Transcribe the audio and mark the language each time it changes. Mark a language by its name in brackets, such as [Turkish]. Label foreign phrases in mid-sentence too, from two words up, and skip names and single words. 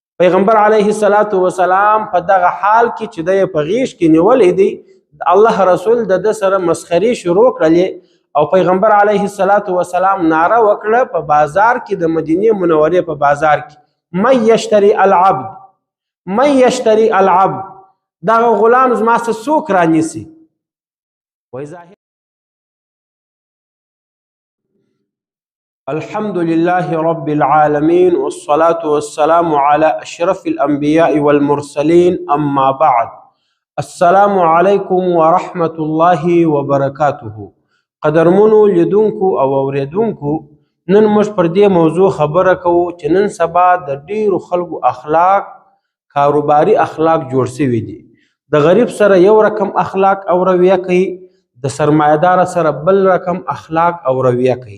[Pashto] پیغمبر [Arabic] علیه الصلاة والسلام [Pashto] په دغه حال کې چې دی په غیږ کې نیولی دی، الله رسول د ده سره مسخرې شروع کړلې او پیغمبر [Arabic] علیه الصلاة والسلام [Pashto] ناره وکړه په بازار کې، د مدینې منورې په بازار کې، [Arabic] من یشتری العبد، من یشتری العبد، [Pashto] دغه غلام زما څه څوک رانیسي. [Arabic] الحمد لله رب العالمين والصلاة والسلام على أشرف الأنبياء والمرسلين، أما بعد. السلام عليكم ورحمة الله وبركاته. [Pashto] قدرمنو لیدونکو او اوریدونکو، نن موږ پر دې موضوع خبره کوو چې نن سبا د ډیرو خلکو اخلاق کاروباري اخلاق جوړ شوي دي. د غریب سره یو رقم اخلاق او رویه کوي، د سرمایه‌دار سره بل رقم اخلاق او رویه کوي.